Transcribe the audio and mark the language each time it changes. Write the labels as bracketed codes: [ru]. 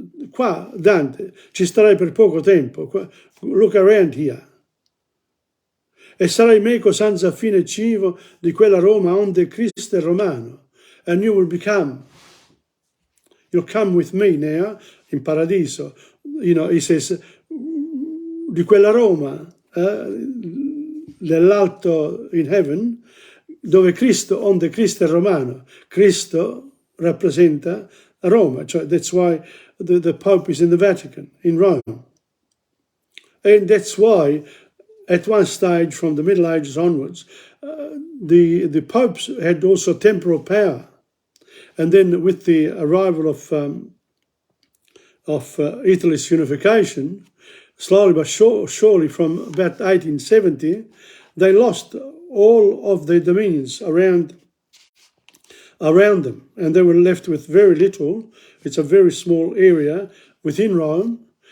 [it] Qua, Dante, ci starai per poco tempo. [en] Look around here. [it] E sarai meco senza fine cibo di quella Roma onde Cristo è romano. [en] And you will you'll come with me now in paradiso. He says, [it] di quella Roma, dell'alto [en] in heaven, [it] dove Cristo, onde Cristo è romano. Cristo rappresenta Roma. [en] That's why the Pope is in the Vatican, in Rome. And that's why, at one stage from the Middle Ages onwards, the popes had also temporal power. And then with the arrival of Italy's unification, slowly but surely from about 1870, they lost all of their dominions around them, and they were left with very little. It's a very small area within Rome,